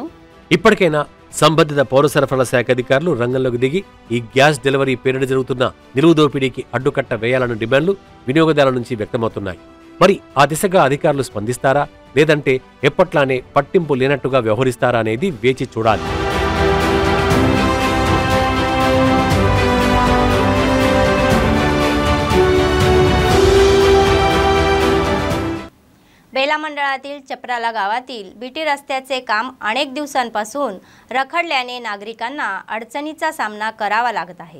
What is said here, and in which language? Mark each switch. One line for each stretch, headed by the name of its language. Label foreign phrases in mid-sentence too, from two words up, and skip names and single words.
Telugu: ఇప్పటికైనా సంబంధిత పౌర సరఫరాల శాఖ అధికారులు రంగంలోకి దిగి ఈ
English: gas delivery
Telugu: పేరిట జరుగుతున్న నిలువు దోపిడీకి అడ్డుకట్ట వేయాలన్న డిమాండ్లు వినియోగదారుల నుంచి వ్యక్తమవుతున్నాయి. మరి ఆ దిశగా అధికారులు స్పందిస్తారా, లేదంటే ఎప్పట్లానే పట్టింపు లేనట్టుగా వ్యవహరిస్తారా అనేది వేచి చూడాలి.
Marathi: बेला मंडळातील चपराला गावातील बीटी रस्त्याचे काम अनेक दिवसांपासून रखडल्याने नागरिकांना अडचणीचा सामना करावा लागत आहे.